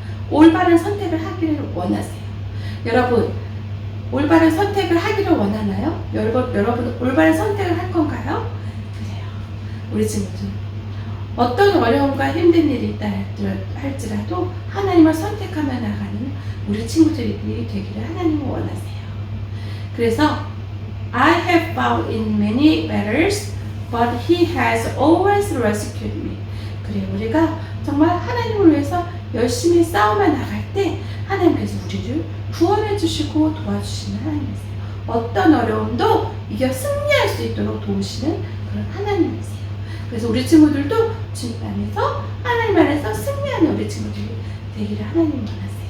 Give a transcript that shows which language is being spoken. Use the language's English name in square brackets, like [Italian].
[Korean] 올바른 선택을 하기를 원하세요. 여러분 올바른 선택을 하기를 원하나요? 여러분 올바른 선택을 할 건가요? 그래요. 우리 친구들 어떤 어려움과 힘든 일이 있다 할지라도 하나님을 선택하며 나가는 우리 친구들이 되기를 하나님은 원하세요. 그래서 [English] I have fought in many battles, but He has always rescued me. [Korean] 그래, 우리가 정말 하나님을 위해서 열심히 싸우며 나갈 때 하나님께서 우리를 구원해 주시고 도와주시는 하나님이세요. 어떤 어려움도 이겨 승리할 수 있도록 도우시는 그런 하나님이세요. 그래서 우리 친구들도 주님 안에서 하나님 안에서 승리하는 우리 친구들이 되기를 하나님 원하세요.